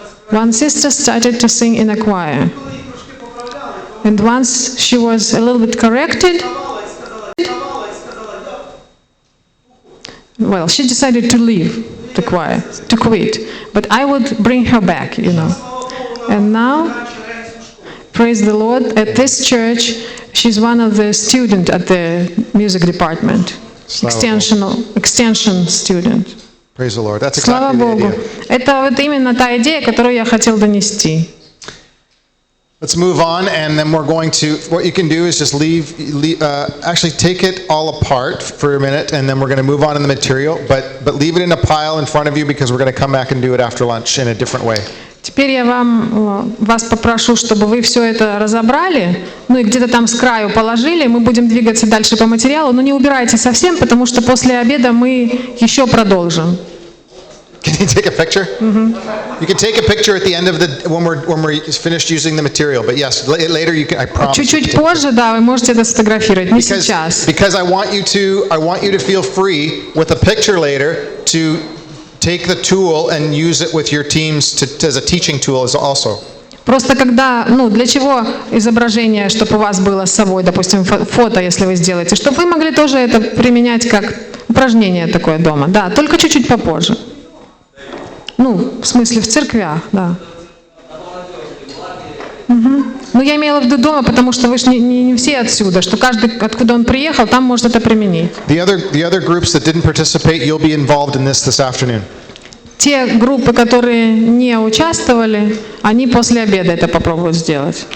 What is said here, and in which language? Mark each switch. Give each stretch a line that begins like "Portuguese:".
English: One sister started to sing in a choir. And once she was a little bit corrected, well, she decided to leave the choir, to quit. But I would bring her back, And now, praise the Lord, at this church, she's one of the students at the music department. Extension student. Praise the Lord. That's
Russian: Слава
English: exactly the
Russian: Богу.
English: idea.
Russian: Это вот именно та идея, которую я хотел донести.
English: Let's move on, and then we're going to, what you can do is just actually take it all apart for a minute, and then we're going to move on in the material, but leave it in a pile in front of you because we're going to come back and do it after lunch in a different way.
Russian: Теперь я вас попрошу, чтобы вы все это разобрали, и где-то там с краю положили, мы будем двигаться дальше по материалу, но не убирайте совсем, потому что после обеда мы еще продолжим.
English: Can you take a picture? You can take a picture at the end of when we're finished using the material. But yes, later you can. I promise.
Russian: Чуть-чуть позже, да, вы можете это сфотографировать, не сейчас.
English: Because I want you to feel free with a picture later to take the tool and use it with your teams as a teaching tool also.
Russian: Просто когда, для чего изображение, чтобы у вас было с собой, допустим, фото, если вы сделаете, чтобы вы могли тоже это применять как упражнение такое дома, да, только чуть-чуть попозже. В смысле, в церквях, да. Я имела в виду дома, потому что вы же не все отсюда, что каждый, откуда он приехал, там может это применить.
English: The other groups that didn't participate, you'll be involved in this afternoon.
Russian: те группы, которые не участвовали, они после обеда это попробуют сделать.